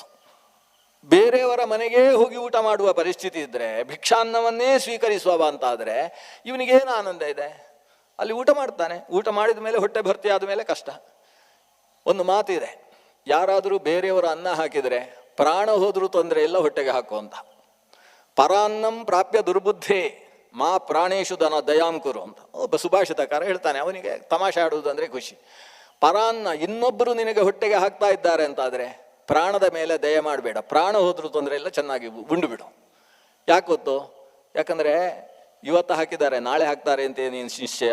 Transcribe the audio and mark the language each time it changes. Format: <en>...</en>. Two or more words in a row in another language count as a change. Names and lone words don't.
<kn>ಬೇರೆಯವರ ಮನೆಗೇ ಹೋಗಿ ಊಟ ಮಾಡುವ ಪರಿಸ್ಥಿತಿ ಇದ್ದರೆ, ಭಿಕ್ಷಾನ್ನವನ್ನೇ ಸ್ವೀಕರಿಸುವವ ಅಂತಾದರೆ ಇವನಿಗೇನು ಆನಂದ ಇದೆ? ಅಲ್ಲಿ ಊಟ ಮಾಡ್ತಾನೆ, ಊಟ ಮಾಡಿದ ಮೇಲೆ ಹೊಟ್ಟೆ ಭರ್ತಿ ಆದ ಮೇಲೆ ಕಷ್ಟ. ಒಂದು ಮಾತಿದೆ, ಯಾರಾದರೂ ಬೇರೆಯವರ ಅನ್ನ ಹಾಕಿದರೆ ಪ್ರಾಣ ಹೋದರೂ ತೊಂದರೆ ಇಲ್ಲ, ಹೊಟ್ಟೆಗೆ ಹಾಕುವಂತ.</kn> <sa>ಪರಾನ್ನಂ ಪ್ರಾಪ್ಯ ದುರ್ಬುದ್ಧೇ ಮಾ ಪ್ರಾಣೇಶು ದಯಾಂಕುರು</sa> <kn>ಅಂತ ಒಬ್ಬ ಸುಭಾಷಿತಕಾರ ಹೇಳ್ತಾನೆ. ಅವನಿಗೆ ತಮಾಷೆ ಆಡುವುದು ಅಂದರೆ ಖುಷಿ. ಪರಾನ್ನ, ಇನ್ನೊಬ್ಬರು ನಿನಗೆ ಹೊಟ್ಟೆಗೆ ಹಾಕ್ತಾ ಇದ್ದಾರೆ ಅಂತಾದರೆ ಪ್ರಾಣದ ಮೇಲೆ ದಯ ಮಾಡಬೇಡ, ಪ್ರಾಣ ಹೋದರೂ ತೊಂದರೆ ಇಲ್ಲ, ಚೆನ್ನಾಗಿ ಉಂಡು ಬಿಡು. ಯಾಕೆ ಗೊತ್ತು? ಯಾಕಂದರೆ ಇವತ್ತು ಹಾಕಿದ್ದಾರೆ, ನಾಳೆ ಹಾಕ್ತಾರೆ ಅಂತ ನೀನು ನಿಶ್ಚಯ.</kn>